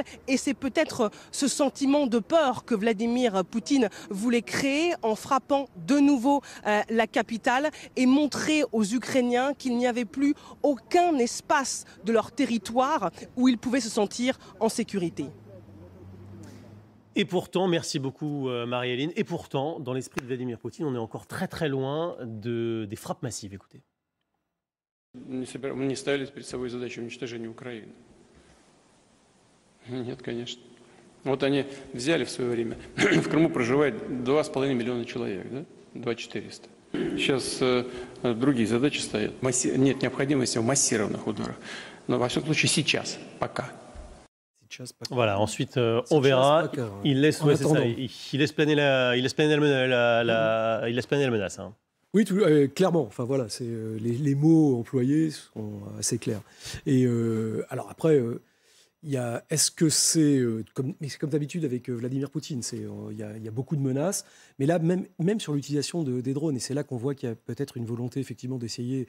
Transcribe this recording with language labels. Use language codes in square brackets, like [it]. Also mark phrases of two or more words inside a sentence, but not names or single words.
[fr] Et c'est peut-être ce sentiment de peur que Vladimir Poutine voulait créer en frappant de nouveau la capitale et montrer aux Ukrainiens qu'il n'y avait plus aucun espace de leur territoire où ils pouvaient se sentir en sécurité. Et pourtant, merci beaucoup Marie-Hélène, et pourtant, dans l'esprit de Vladimir Poutine, on est encore très très loin des frappes massives. Écoutez. [ru] Мы не ставили перед собой задачу уничтожения Украины. Нет, конечно. Вот они взяли в свое время. В Крыму проживает 2,5 миллиона человек, да? 2 400. Сейчас другие задачи стоят. Нет необходимости в массированных ударах. Но во всяком случае сейчас, пока. [fr] Voilà, ensuite on verra. Il laisse, ouais, ça, il laisse planer la menace. Hein. Oui, clairement. Enfin voilà, les mots employés sont assez clairs. Et alors après, est-ce que c'est comme d'habitude avec Vladimir Poutine, il y a beaucoup de menaces, mais là même sur l'utilisation des drones, et c'est là qu'on voit qu'il y a peut-être une volonté effectivement d'essayer.